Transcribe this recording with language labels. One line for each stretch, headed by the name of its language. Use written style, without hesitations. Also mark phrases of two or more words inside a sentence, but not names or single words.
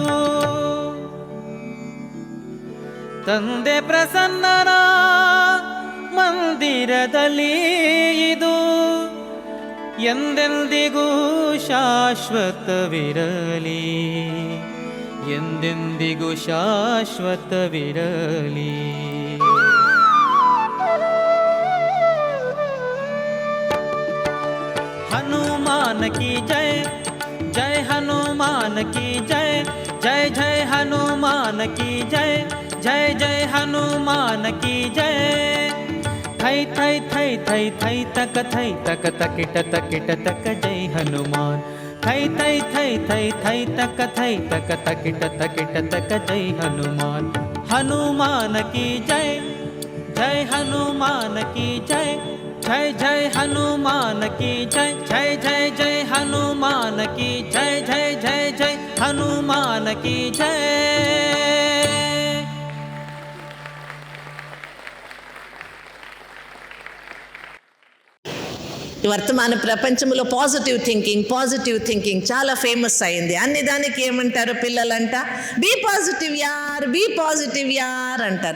Kannada: ತಂದೆ ಪ್ರಸನ್ನನ ಮಂದಿರದಲ್ಲಿ ಇದು ಎಂದೆಂದಿಗೂ ಶಾಶ್ವತವಿರಲಿ, ಎಂದೆಂದಿಗೂ ಶಾಶ್ವತವಿರಲಿ.
Hindi: हनुमान की जय, जय हनुमान की जय, जय जय हनुमान की जय, जय जय हनुमान की जय. थै थै थै थै थै तक थै तक तकिट तकिट तक जय हनुमान. थै थै थै थै थै तक थै तक तकिट तकिट तक जय हनुमान. हनुमान की जय, जय हनुमान की जय, जय जय हनुमान की जय, जय जय जय हनुमान की जय, जय जय जय हनुमान की जय.
Telugu: వర్తమాన ప్రపంచంలో
English: positive thinking
Telugu: చాలా ఫేమస్ అయింది. అన్ని దానికి ఏమంటారు పిల్లలంట,
English: be positive
Telugu: యార్ అంటారు.